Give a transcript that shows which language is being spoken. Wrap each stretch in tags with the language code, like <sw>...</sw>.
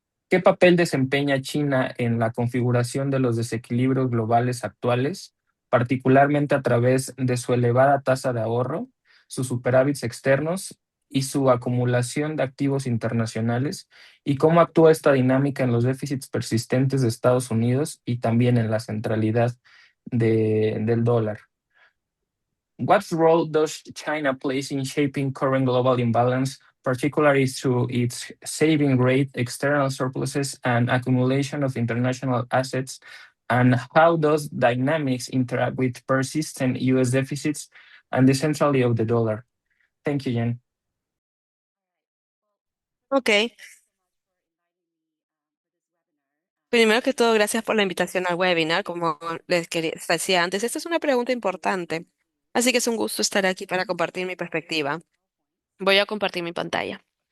<es>¿Qué papel desempeña China en la configuración de los desequilibrios globales actuales, particularmente a través de su elevada tasa de ahorro, sus superávits externos y su acumulación de activos internacionales? ¿Y cómo actúa esta dinámica en los déficits persistentes de Estados Unidos y también en la centralidad del dólar?</es> <en>What role does China play in shaping current global imbalance, particularly through its saving rate, external surpluses, and accumulation of international assets? And how those dynamics interact with persistent US deficits and the centrality of the dollar? Thank you, Jen.</en> <es>Ok, primero que todo, gracias por la invitación al webinar. Como les decía antes, esta es una pregunta importante, así que es un gusto estar aquí para compartir mi perspectiva. Voy a compartir mi pantalla.</es>